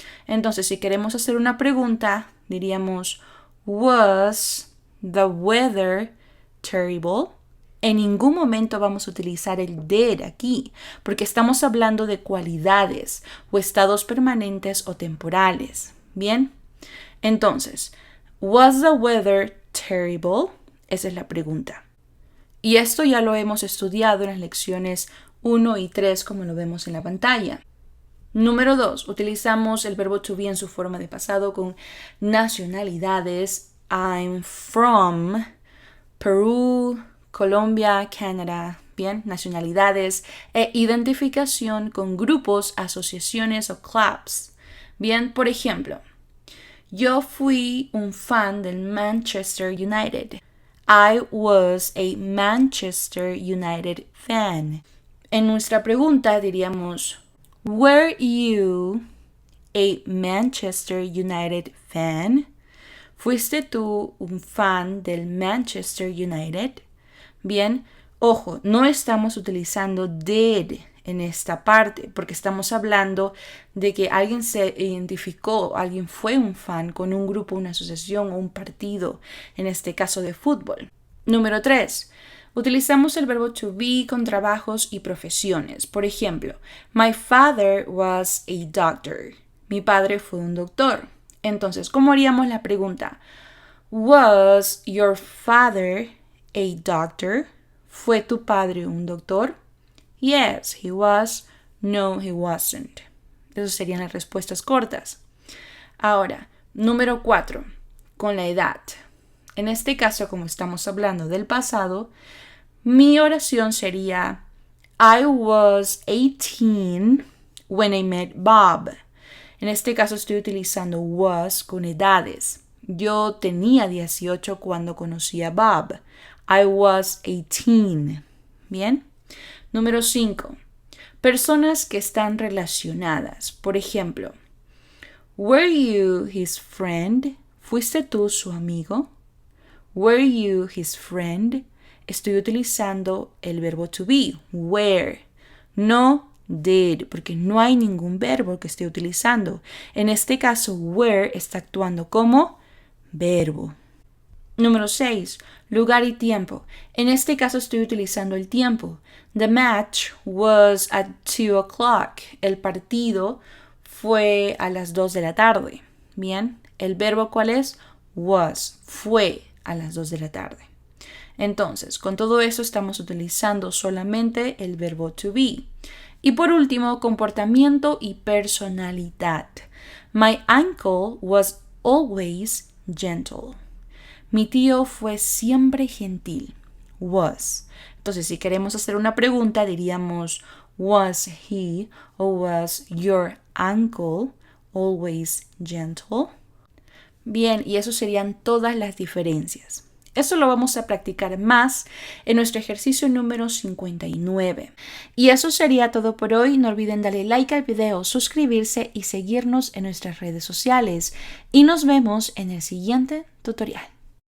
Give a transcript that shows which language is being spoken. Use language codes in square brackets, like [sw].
[es] Entonces, si queremos hacer una pregunta, diríamos, [en] was the weather terrible? [es] En ningún momento vamos a utilizar el did aquí, porque estamos hablando de cualidades o estados permanentes o temporales. ¿Bien? [en] Entonces, was the weather terrible? [es] Esa es la pregunta. Y esto ya lo hemos estudiado en las lecciones 1 y 3, como lo vemos en la pantalla. Número 2. Utilizamos el verbo to be en su forma de pasado con nacionalidades. [en] I'm from Perú, Colombia, Canadá. [es] Bien, nacionalidades e identificación con grupos, asociaciones o clubs. Bien, por ejemplo, yo fui un fan del Manchester United. [en] I was a Manchester United fan. [es] En nuestra pregunta diríamos, [en] were you a Manchester United fan? [es] ¿Fuiste tú un fan del Manchester United? Bien, ojo, no estamos utilizando did en esta parte porque estamos hablando de que alguien se identificó, alguien fue un fan con un grupo, una asociación o un partido, en este caso de fútbol. Número 3. Utilizamos el verbo to be con trabajos y profesiones. Por ejemplo, [en] my father was a doctor. [es] Mi padre fue un doctor. Entonces, ¿cómo haríamos la pregunta? [en] Was your father a doctor? [es] ¿Fue tu padre un doctor? [en] Yes, he was. No, he wasn't. [es] Esas serían las respuestas cortas. Ahora, número 4. Con la edad. En este caso, como estamos hablando del pasado, mi oración sería [en] I was 18 when I met Bob. [es] En este caso estoy utilizando was con edades. Yo tenía 18 cuando conocí a Bob. [en] I was 18. [es] ¿Bien? Número 5. Personas que están relacionadas. Por ejemplo, [en] were you his friend? [es] ¿Fuiste tú su amigo? [en] Were you his friend? [es] Estoy utilizando el verbo to be, were. No did, porque no hay ningún verbo que esté utilizando. En este caso, were está actuando como verbo. Número 6. Lugar y tiempo. En este caso estoy utilizando el tiempo. [en] The match was at 2 o'clock. [es] El partido fue a las 2 de la tarde. Bien, ¿el verbo cuál es? Was, fue a las 2 de la tarde. Entonces, con todo eso estamos utilizando solamente el verbo to be. Y por último, comportamiento y personalidad. [en] My uncle was always gentle. [es] Mi tío fue siempre gentil. [en] Was. [es] Entonces, si queremos hacer una pregunta, diríamos, [en] was he [es] o [en] was your uncle always gentle? [es] Bien, y eso serían todas las diferencias. Eso lo vamos a practicar más en nuestro ejercicio número 59. Y eso sería todo por hoy. No olviden darle like al video, suscribirse y seguirnos en nuestras redes sociales. Y nos vemos en el siguiente tutorial.